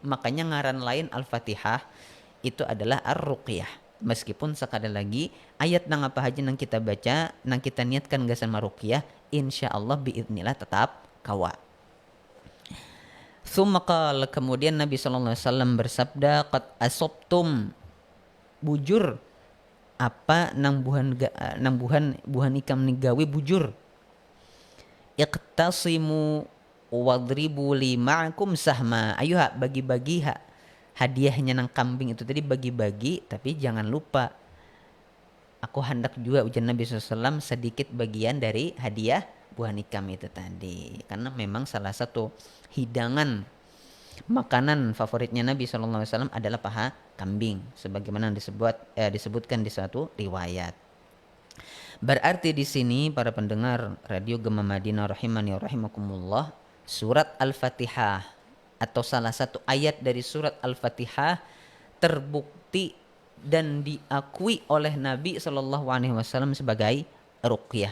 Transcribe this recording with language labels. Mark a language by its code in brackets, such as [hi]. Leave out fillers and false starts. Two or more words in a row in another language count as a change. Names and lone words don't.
[bjn] Makanya ngaran lain Al-Fatihah itu adalah ar-ruqyah. Meskipun sekali lagi ayat nang apa aja nang kita baca, nang kita niatkan gasan maruqyah, [ar] إن شاء الله بإذن الله [bjn] tetap kawa. Tsumma kemudian Nabi [ar] صلى الله عليه وسلم [bjn] bersabda, [ar] قد أصبتم, [bjn] bujur apa nang buhan ikam nigawi bujur. [ar] اقتسموا واضربوا لي معكم سهما. [bjn] Ayo bagi-bagi hadiahnya nang kambing itu tadi bagi-bagi, tapi jangan lupa aku hendak juga ujar Nabi SAW sedikit bagian dari hadiah buah nikam itu tadi, karena memang salah satu hidangan makanan favoritnya Nabi SAW adalah paha kambing, sebagaimana disebutkan di suatu riwayat. [id] Berarti di sini para pendengar Radio Gema Madinah [ar] رحمني ورحمكم الله, [id] surat Al-Fatihah atau salah satu ayat dari surat Al-Fatihah terbukti dan diakui oleh Nabi SAW sebagai ruqyah.